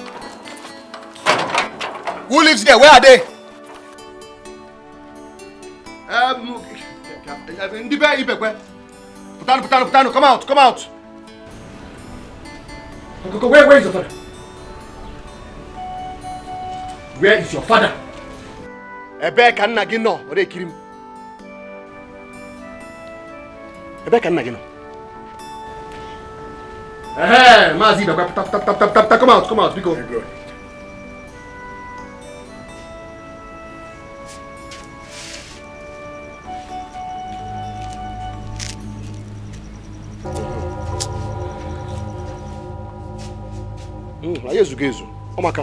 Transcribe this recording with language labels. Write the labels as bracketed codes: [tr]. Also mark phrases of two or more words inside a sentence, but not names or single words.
[en] Who lives there? Where are they? Putano, come out. Where is your father? Where is your father? [ig] Ebe ka nna gị nọ, ọ na-ekiri m. Ebe ka nna gị nọ. Maazị Ibekwe, pụta, [en] come out, [ig] biko. Anyị ezugo ezu, ọmaka.